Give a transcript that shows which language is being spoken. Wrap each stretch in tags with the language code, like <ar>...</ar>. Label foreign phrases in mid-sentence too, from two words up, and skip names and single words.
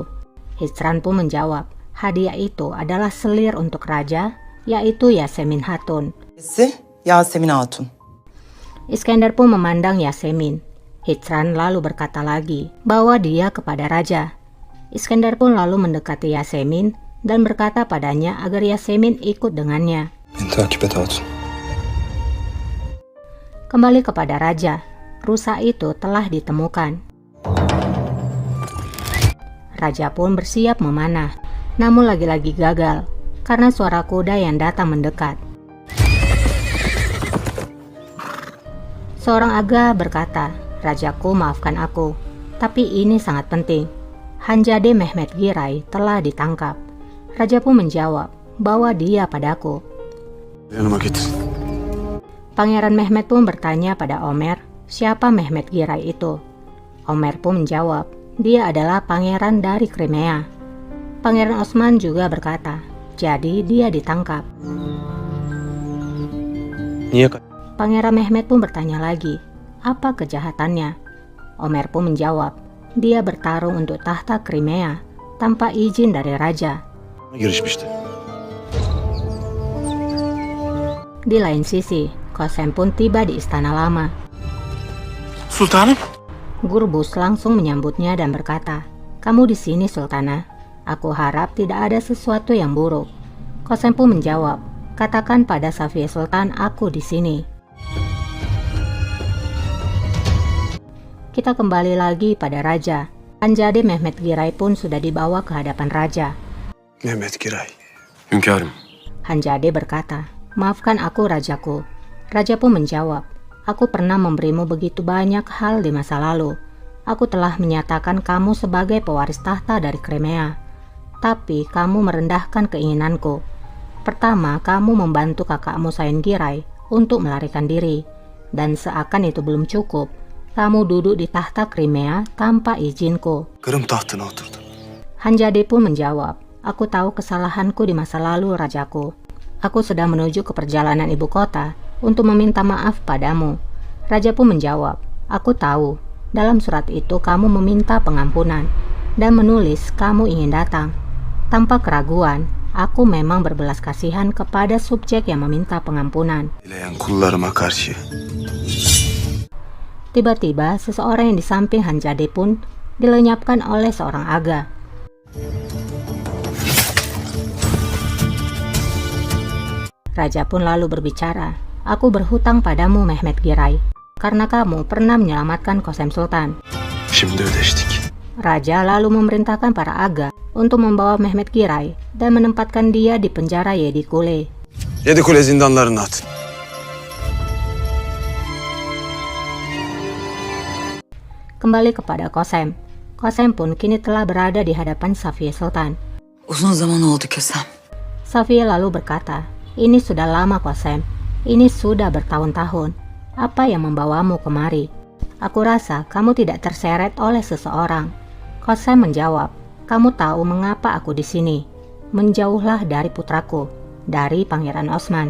<id>Hijran pun menjawab, hadiah itu adalah selir untuk raja, yaitu Yasemin Hatun. Yasemin Hatun. Iskandar pun memandang Yasemin. Hijran lalu berkata lagi bahwa dia kepada raja. Iskandar pun lalu mendekati Yasemin dan berkata padanya agar Yasemin ikut dengannya.</id> <tr>Beni takip et Hatun.</tr> <id>Kembali kepada raja, rusa itu telah ditemukan. Raja pun bersiap memanah, namun lagi-lagi gagal karena suara kuda yang datang mendekat. Seorang aga berkata, "Rajaku, maafkan aku, tapi ini sangat penting. Hanzade Mehmet Giray telah ditangkap." Raja pun menjawab bahwa dia padaku.</id> <tr>Yanıma git.</tr> <id>Pangeran Mehmet pun bertanya pada Ömer, siapa Mehmet Giray itu? Ömer pun menjawab, dia adalah pangeran dari Crimea. Pangeran Osman juga berkata, jadi dia ditangkap.</id> <tr>Niye kaç?</tr> <id>Pangeran Mehmet pun bertanya lagi, apa kejahatannya? Ömer pun menjawab, dia bertarung untuk tahta Crimea tanpa izin dari raja.</id> <tr>Girişmişti.</tr> <id>Di lain sisi, Kösem pun tiba di istana lama.</id> <tr>Sultanım.</tr> <id>Gurbuz langsung menyambutnya dan berkata, kamu di sini Sultana. Aku harap tidak ada sesuatu yang buruk. Kösem pun menjawab, katakan pada Safiye Sultan aku di sini. Kita kembali lagi pada raja. Hanzade Mehmet Giray pun sudah dibawa ke hadapan raja.</id> <tr>Mehmet Giray. Hünkârım.</tr> <id>Hanzade berkata, maafkan aku rajaku. Raja pun menjawab, aku pernah memberimu begitu banyak hal di masa lalu. Aku telah menyatakan kamu sebagai pewaris tahta dari Crimea. Tapi kamu merendahkan keinginanku. Pertama, kamu membantu kakakmu Sain Giray untuk melarikan diri. Dan seakan itu belum cukup, kamu duduk di tahta Crimea tanpa izinku.</id> <tr>Kırım tahtına oturdu.</tr> <id>Hanzade pun menjawab, aku tahu kesalahanku di masa lalu rajaku. Aku sedang menuju ke perjalanan ibu kota untuk meminta maaf padamu. Raja pun menjawab, aku tahu. Dalam surat itu kamu meminta pengampunan dan menulis kamu ingin datang. Tanpa keraguan, aku memang berbelas kasihan kepada subjek yang meminta pengampunan.</id> <tr>Dileyen kullarıma karşı.</tr> <id>Tiba-tiba seseorang yang di samping Hanzade pun dilenyapkan oleh seorang aga. Raja pun lalu berbicara, aku berhutang padamu Mehmet Giray, karena kamu pernah menyelamatkan Kösem Sultan.</id> <tr>Şimdi ödeştik.</tr> <id>Raja lalu memerintahkan para aga untuk membawa Mehmet Giray dan menempatkan dia di penjara Yedikule.</id> <tr>Yedikule zindanlarına atın.</tr> <id>Kembali kepada Kösem. Kösem pun kini telah berada di hadapan Safiye Sultan.</id> <tr>Uzun zaman oldu Kösem.</tr> <id>Safiye lalu berkata, ini sudah lama Kösem, ini sudah bertahun-tahun. Apa yang membawamu kemari? Aku rasa kamu tidak terseret oleh seseorang. Kösem menjawab, kamu tahu mengapa aku di sini. Menjauhlah dari putraku, dari Pangeran Osman.</id>